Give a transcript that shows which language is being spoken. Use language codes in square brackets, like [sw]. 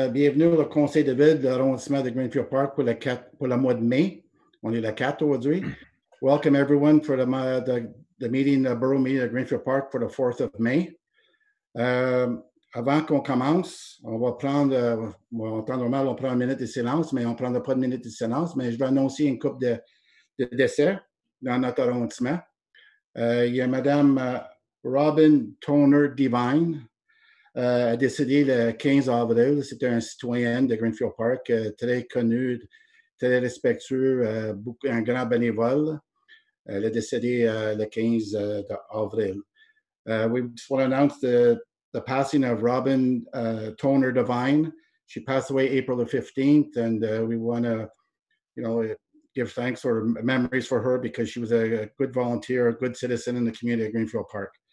[fr] Bienvenue au conseil de ville de l'arrondissement de Greenfield Park pour le mois de mai. On est le 4 aujourd'hui. [en] Welcome everyone for the meeting, the borough meeting at Greenfield Park for the 4th of May. [fr] Avant qu'on commence, on va prendre, en temps normal, on prend une minute de silence, mais on ne prendra pas de minute de silence, mais je vais annoncer une couple de décès dans notre arrondissement. Il y a Madame Robin Toner Divine, a décédé le 15 avril. C'était un citoyen de Greenfield Park, très connu, très respectueux, un grand bénévole. Elle est décédée le 15 avril. [en] We just want to announce the passing of Robin Toner Divine. She passed away April the 15th, and we want to, give thanks for memories for her because she was a good volunteer, a good citizen in the community of Greenfield Park.